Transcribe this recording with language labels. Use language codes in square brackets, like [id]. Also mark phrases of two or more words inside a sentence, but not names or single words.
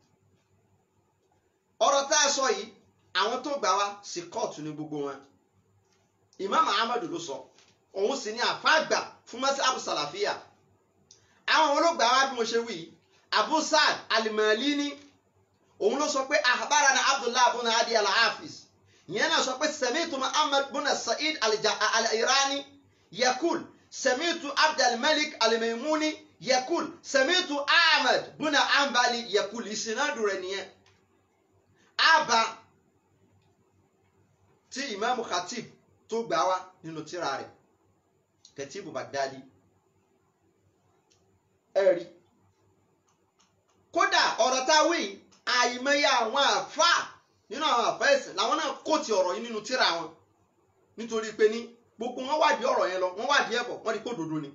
[yo] Ọ̀rọ̀ tá a sọ yìí àwọn tó gbà wá sí kóòtù ní gbogbo wọn. Imam Ahmad ló sọ, òun sì ní àfáàgbà fún mazhab Salafiyya. Àwọn olóògbà wa bí mo ṣe wí, Abu Sa'd al-Malini òun ló sọ pé akhbarana Abdullah ibn Hadi al-Hafiz, ìyẹn náà sọ pé [ar] سمعت محمد بن سعيد الإيراني يقول سمعت عبد الملك الميموني يقول سمعت أحمد بن حنبل يقول. [yo] Ìsìnàdù rẹ̀ nìyẹn. Àbá tí Imam Khatib tó gbà wá nínú tírà rẹ̀ Katibu Baghdadi. Ẹ̀rí kódà ọ̀rọ̀ tá a wí àìmọye àwọn àfáà nínú àwọn àfáà ẹ̀sìn làwọn náà kó ti ọ̀rọ̀ yìí nínú tírà wọn, nítorí pé ní gbogbo wọn wádìí ọ̀rọ̀ yẹn lọ, wọ́n wádìí ẹ̀bọ̀, wọ́n rí kó dodo ni.